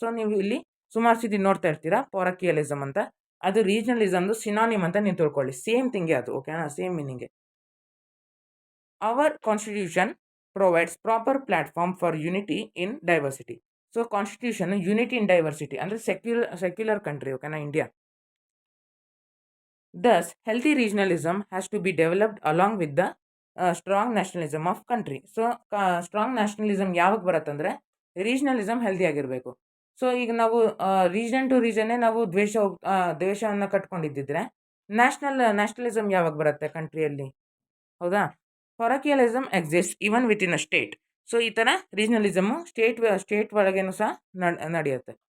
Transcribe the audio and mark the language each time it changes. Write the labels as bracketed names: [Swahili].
[Kannada] So ನೀವು ಇಲ್ಲಿ ಸುಮಾರು ಸತಿ ನೋಡ್ತಾ ಇರ್ತೀರಾ ಪಾರಕಿಯಲಿಸಮ್ ಅಂತ, ಅದು ರೀಜನಲಿಸಮ್ದು ಸಿನಾನಿಮ್ ಅಂತ ನೀವು ತಿಳ್ಕೊಳ್ಳಿ. ಸೇಮ್ ಥಿಂಗೇ ಅದು. ಓಕೆನಾ, same ಮೀನಿಂಗೆ. [English] Our constitution provides proper platform for unity in diversity. [Kannada] So constitution unity in diversity ಅಂದರೆ ಸೆಕ್ಯುಲರ್ ಕಂಟ್ರಿ. ಓಕೆನಾ, India. [English] Thus, healthy regionalism has to be developed along with the strong nationalism of country. [Kannada] So strong nationalism ಯಾವಾಗ ಬರುತ್ತಂದರೆ regionalism healthy ಆಗಿರಬೇಕು. So ಈಗ ನಾವು region to ರೀಜನ್ನೇ ನಾವು ದ್ವೇಷವನ್ನು ಕಟ್ಕೊಂಡಿದ್ದಿದ್ರೆ nationalism ಯಾವಾಗ ಬರುತ್ತೆ ಕಂಟ್ರಿಯಲ್ಲಿ, ಹೌದಾ. [English] Parochialism exist even with in a state. [Kannada] So ಈ ಥರ ರೀಜನಲಿಸಮು ಸ್ಟೇಟ್ ಒಳಗೇನು ಸಹ ನಡೆಯುತ್ತೆ.